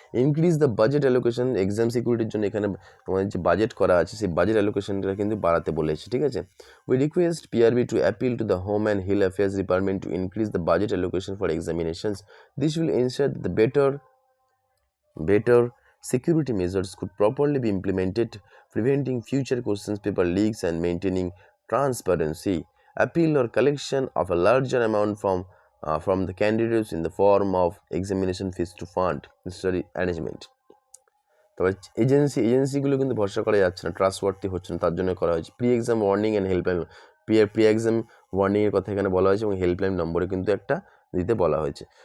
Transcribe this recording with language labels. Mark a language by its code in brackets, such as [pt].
[en] increase the budget allocation, [bn] exam সিকিউরিটির জন্য এখানে তোমাদের যে বাজেট করা আছে, সেই বাজেট অ্যালোকেশনটা কিন্তু বাড়াতে বলেছে। ঠিক আছে, [en] We request PRB to appeal to the home and hill affairs department to increase the budget allocation for examinations. This will ensure the better security measures could properly be implemented, preventing future questions paper leaks and maintaining transparency. Appeal or collection of a larger amount from the candidates in the form of examination fees to fund necessary arrangement. [bn] তবে এজেন্সিগুলো কিন্তু ভরসা করা যাচ্ছে না, ট্রাস্টওয়ার্থি হচ্ছে না, তার জন্য করা হয়েছে pre exam warning and helpline. Pre exam ওয়ার্নিংয়ের কথা এখানে বলা হয়েছে এবং হেল্পলাইন নম্বরে কিন্তু একটা দিতে বলা হয়েছে।